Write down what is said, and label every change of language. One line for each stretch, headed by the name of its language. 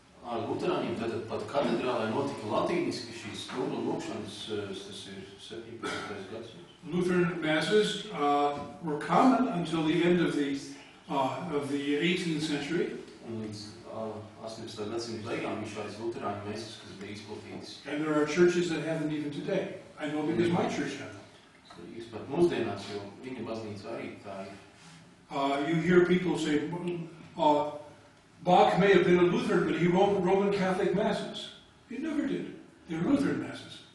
Latvian: Luterāņiem tad pat katedrālē notika latīniski šīs stundu lūkšanas, tas ir 17. gadsimts.
English: Lutheran masses were common until the end of the 18th century.
Latvian: Un līdz 18. gadsimta beigām bija šādas luterāņu mēsas, kas bija izplatītas.
English: And there are churches that have them even today. I know because my church had them.
Latvian: Jūs pat mūsdienās, jo viņa baznīca arī tā ir.
English: You hear people say, Bach may have been a Lutheran, but he wrote Roman Catholic masses. He never did. They were Lutheran masses.